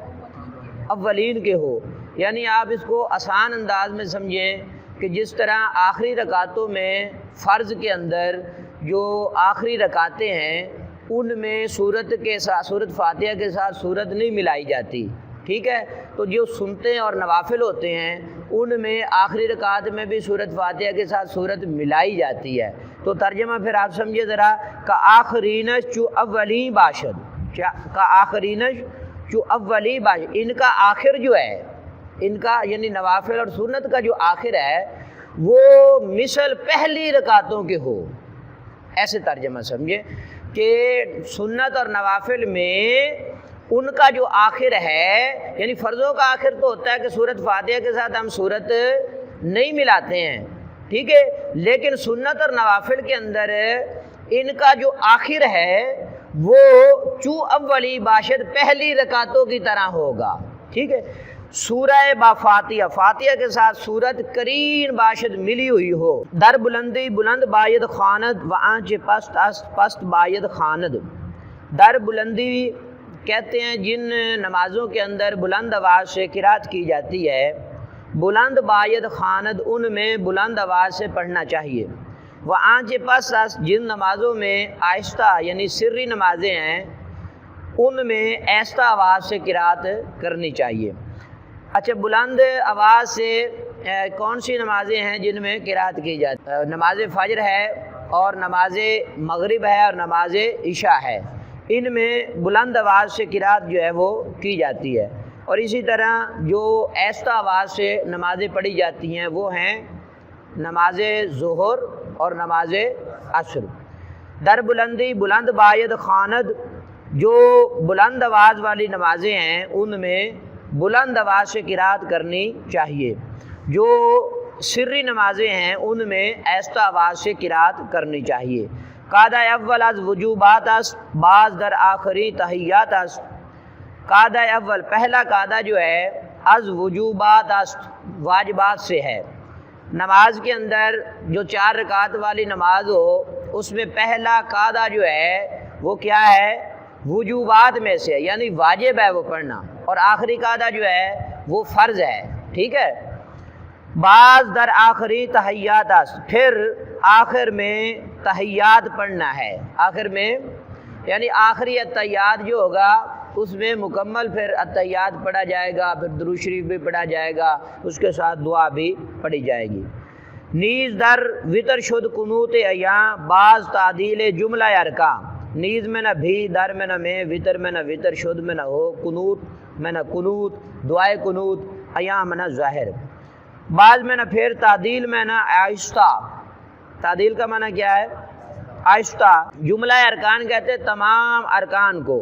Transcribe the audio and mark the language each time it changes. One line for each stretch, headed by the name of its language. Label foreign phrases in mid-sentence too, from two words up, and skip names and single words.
Urdu: اولین کے ہو، یعنی آپ اس کو آسان انداز میں سمجھیں کہ جس طرح آخری رکعتوں میں فرض کے اندر جو آخری رکعتیں ہیں ان میں سورت کے ساتھ سورت فاتحہ کے ساتھ سورت نہیں ملائی جاتی، ٹھیک ہے، تو جو سنتے اور نوافل ہوتے ہیں ان میں آخری رکعت میں بھی سورت فاتحہ کے ساتھ سورت ملائی جاتی ہے۔ تو ترجمہ پھر آپ سمجھے ذرا،
Persian: کا آخرینش چو اولی باشد، کا آخرینش جو اولی باشد،
Urdu: ان کا آخر جو ہے، ان کا یعنی نوافل اور سنت کا جو آخر ہے وہ مثل پہلی رکعتوں کے ہو، ایسے ترجمہ سمجھے کہ سنت اور نوافل میں ان کا جو آخر ہے، یعنی فرضوں کا آخر تو ہوتا ہے کہ سورت فاتحہ کے ساتھ ہم سورت نہیں ملاتے ہیں، ٹھیک ہے، لیکن سنت اور نوافل کے اندر ان کا جو آخر ہے وہ
Persian: چو اولی باشد
Urdu: پہلی رکعتوں کی طرح ہوگا، ٹھیک ہے۔
Persian: سورہ با فاتحہ،
Urdu: فاتحہ کے ساتھ سورت
Persian: کرین باشد
Urdu: ملی ہوئی ہو،
Persian: در بلندی بلند باید خواند و آنچ پست است پست باید خواند۔ در بلندی
Urdu: کہتے ہیں جن نمازوں کے اندر بلند آواز سے قرات کی جاتی ہے،
Persian: بلند باید خواند
Urdu: ان میں بلند آواز سے پڑھنا چاہیے، وہ
Persian: آنچ پست است
Urdu: جن نمازوں میں آہستہ یعنی سری نمازیں ہیں ان میں آہستہ آواز سے قرات کرنی چاہیے۔ اچھا، بلند آواز سے کون سی نمازیں ہیں جن میں قرات کی جاتی ہے؟ نماز فجر ہے اور نماز مغرب ہے اور نماز عشاء ہے، ان میں بلند آواز سے قرات جو ہے وہ کی جاتی ہے، اور اسی طرح جو آہستہ آواز سے نمازیں پڑھی جاتی ہیں وہ ہیں نماز ظہر اور نماز عصر۔
Persian: در بلندی بلند باید خواند،
Urdu: جو بلند آواز والی نمازیں ہیں ان میں بلند آواز سے قرات کرنی چاہیے، جو سری نمازیں ہیں ان میں آہستہ آواز سے قرات کرنی چاہیے۔
Persian: قاعدہ اول از وجوبات است بعض در آخری تحیات است،
Urdu: قاعدہ اول پہلا قاعدہ جو ہے
Persian: از وجوبات است
Urdu: واجبات سے ہے، نماز کے اندر جو 4 رکعت والی نماز ہو اس میں پہلا قاعدہ جو ہے وہ کیا ہے؟ وجوبات میں سے، یعنی واجب ہے وہ پڑھنا، اور آخری قاعدہ جو ہے وہ فرض ہے، ٹھیک ہے۔
Persian: بعض در آخری تحیات است،
Urdu: پھر آخر میں تحیات پڑھنا ہے، آخر میں یعنی آخری التحیات جو ہوگا اس میں مکمل پھر التحیات پڑھا جائے گا، پھر درود شریف بھی پڑھا جائے گا، اس کے ساتھ دعا بھی پڑھی جائے گی۔
Persian: نیز در وطر شد قنوت ایاں بعض تعدیل جملہ ارکان،
Urdu: نیز میں نہ بھی، در میں نہ میں، وطر میں نہ وطر، شد میں نہ ہو، قنوت میں نہ قنوت، دعائے قنوت، ایاں میں نہ ظاہر، بعض میں نہ پھر، تعدیل میں نہ آہستہ، تعدیل کا معنی کیا ہے؟ آہستہ،
Persian: جملہ ارکان
Urdu: کہتے ہیں تمام ارکان کو۔